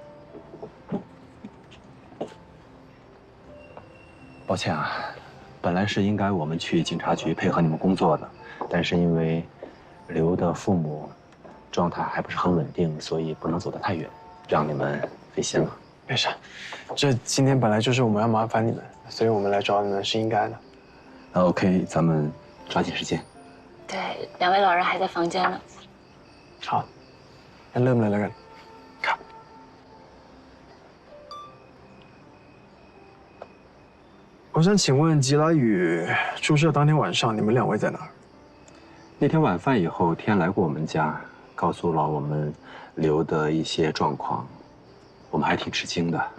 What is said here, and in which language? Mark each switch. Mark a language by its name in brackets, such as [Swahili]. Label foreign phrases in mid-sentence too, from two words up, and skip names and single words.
[Chinese] 抱歉啊，本来是应该我们去警察局配合你们工作的，但是因为刘的父母状态还不是很稳定，所以不能走得太远，让你们费心了。没事，这今天本来就是我们要麻烦你们，所以我们来找你们是应该的。那 OK， 咱们抓紧时间。对，两位老人还在房间呢。好，那 [Thai] เริ่มเลยแล้วกันครับ [Chinese] 我想请问吉拉宇注射当天晚上你们两位在哪儿？那天晚饭以后，天来过我们家，告诉了我们刘的一些状况，我们还挺吃惊的。